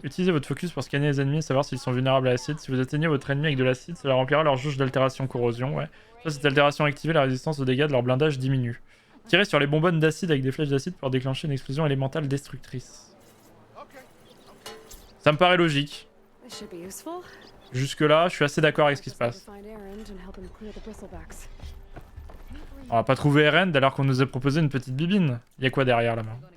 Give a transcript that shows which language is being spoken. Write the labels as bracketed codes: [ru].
[fr] Utilisez votre focus pour scanner les ennemis et savoir s'ils sont vulnérables à l'acide. Si vous atteignez votre ennemi avec de l'acide, cela remplira leur jauge d'altération corrosion. Ouais. Ça, cette altération activée, la résistance aux dégâts de leur blindage diminue. Tirer sur les bonbonnes d'acide avec des flèches d'acide pour déclencher une explosion élémentale destructrice. Ça me paraît logique. [en] This should be useful. [fr] Jusque là, je suis assez d'accord avec ce qui se passe. [en] Find Errand and help him clear the bristlebacks. [fr] On va pas trouver Erend alors qu'on nous a proposé une petite bibine. Y a quoi derrière là-bas?